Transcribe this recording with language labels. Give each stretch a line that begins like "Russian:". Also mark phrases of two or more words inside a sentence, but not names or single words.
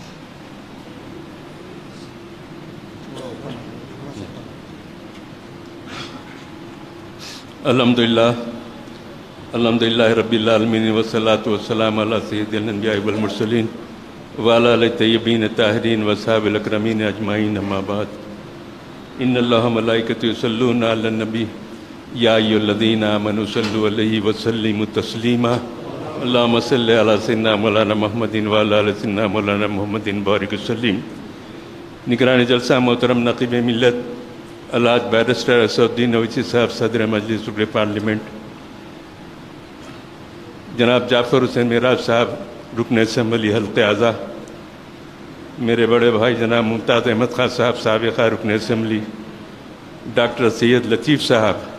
Arabic: الحمد لله رب العالمين والصلاة والسلام على سيد الأنبياء والمرسلين وعلى آله طيبين طاهرين وأصحاب الأكرمين أجمعين، أما بعد. إن الله ملائكته يصلون على النبي يا أيها الذين آمنوا صلوا عليه وسلموا تسليما اللهم صل على سيدنا مولانا محمد وعلى آل سيدنا مولانا محمد بارك وسلم۔
Urdu: نگران جلسہ محترم نقیب ملت الحاج بیرسٹر اسد الدین اویسی صاحب، صدر مجلس رکن پارلیمنٹ، جناب جعفر حسین معراج صاحب رکن اسمبلی حلقہ اعضا، میرے بڑے بھائی جناب ممتاز احمد خان صاحب سابقہ رکن اسمبلی، ڈاکٹر سید لطیف صاحب